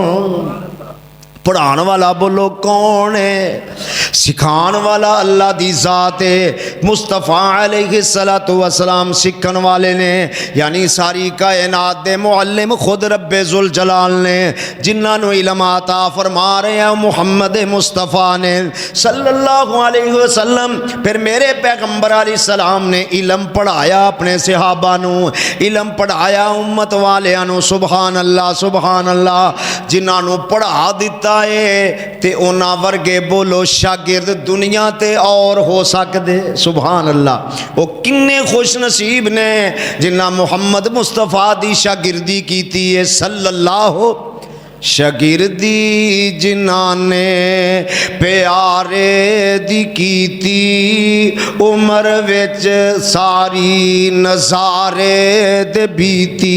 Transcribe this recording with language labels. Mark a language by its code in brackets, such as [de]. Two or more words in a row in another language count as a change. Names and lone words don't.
[pa] ਪੜ੍ਹਾਣ ਵਾਲਾ ਬੋਲੋ ਕੌਣ ਹੈ? ਸਿਖਾਣ ਵਾਲਾ ਅੱਲਾਹ ਦੀ ਜ਼ਾਤ ਹੈ। ਮੁਸਤਫ਼ਾ [ar] عليه الصلاة والسلام [pa] ਸਿਖਣ ਵਾਲੇ ਨੇ, ਯਾਨੀ ਸਾਰੀ ਕਾਇਨਾਤ ਦੇ ਮੁਅੱਲਿਮ ਖ਼ੁਦ ਰੱਬੇ [ar] ذو الجلال [pa] ਨੇ, ਜਿਨ੍ਹਾਂ ਨੂੰ ਇਲਮ ਅਤਾ ਫ਼ਰਮਾ ਰਹੇ ਹੈਂ ਮੁਹੰਮਦ ਮੁਸਤਫ਼ਾ ਨੇ [ar] صلى الله عليه وسلم. [pa] ਫਿਰ ਮੇਰੇ ਪੈਗ਼ੰਬਰ ਅਲੈਹਿੱਸਲਾਮ ਨੇ ਇਲਮ ਪੜ੍ਹਾਇਆ ਅਪਣੇ ਸਹਾਬਾ ਨੂੰ, ਇਲਮ ਪੜ੍ਹਾਇਆ ਉੱਮਤ ਵਾਲੀਆਂ ਨੂੰ। [ar] سبحان الله سبحان الله. [pa] ਜਿਨ੍ਹਾਂ ਨੂੰ ਪੜ੍ਹਾ ਦਿੱਤਾ ਹੈ ਤੇ ਉਨ੍ਹਾਂ ਵਰਗੇ ਬੋਲੋ ਸ਼ਾਗਿਰਦ ਦੁਨੀਆ ਤੇ ਔਰ ਹੋ ਸਕਤੇ? [ar] سبحان الله. [pa] ਵੋ ਕਿੰਨੇ ਖ਼ੁਸ਼ ਨਸੀਬ ਨੇ ਜਿੰਨਾ ਮੁਹੰਮਦ ਮੁਸਤਫ਼ਾ ਦੀ ਸ਼ਾਗਿਰਦੀ ਕੀਤੀ ਹੈ ਸੱਲੱਲਾਹੁ। ਸ਼ਾਗਿਰਦੀ ਜਿਨ੍ਹਾਂ ਨੇ ਪਿਆਰੇ ਦੀ ਕੀਤੀ ਉਮਰ ਵਿਚ ਸਾਰੀ ਨਜ਼ਾਰੇ ਦੇ ਬੀਤੀ।